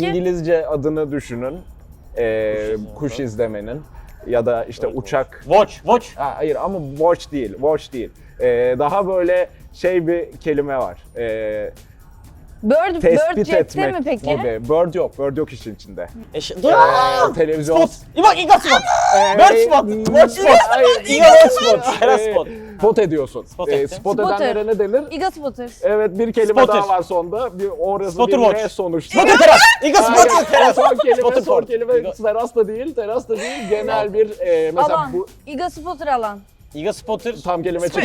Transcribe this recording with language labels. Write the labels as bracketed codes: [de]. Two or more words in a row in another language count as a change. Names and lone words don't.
[tr] İngilizce adını düşünün. Kuş izlemenin ya da işte uçak. Watch. Hayır ama watch değil. Daha böyle bir kelime var. Bird Tespit cepte etmek mi peki? gibi. Bird yok işin içinde. Televizyon. Spot. İGA Spot. [en] Bird Spot. Watch Spot. [tr] İGA Watch Spot. Teras Spot. Spot ediyorsun. Spot ettim. Spot Spotter. edenlere ne denir? İGA Spotter. Evet, bir kelime Spotter. daha var sonda. Orası Spotter bir watch. R sonuçta. Spotter Teras. İGA Hayır, Spotter Teras. Spotter son Port. kelime teras da değil. Genel bir mesela Alan. bu İGA Spotter alan. İGA Spotter. tam kelime İGA